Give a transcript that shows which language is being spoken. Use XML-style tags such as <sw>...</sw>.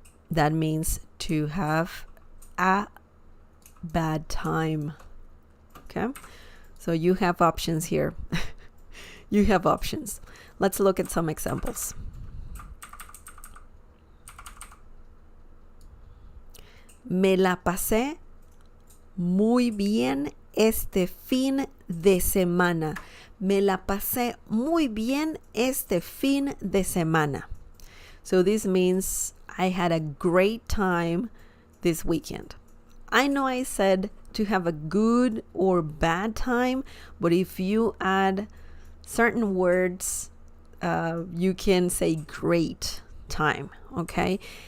<en>That means to have a bad time, okay? So you have options here. You have options. Let's look at some examples.</en> <es>Me la pasé muy bien este fin de semana. Me la pasé muy bien este fin de semana.</es> <en>So this means I had a great time this weekend. I know I said to have a good or bad time, but if you add certain words, you can say great time, okay?</en>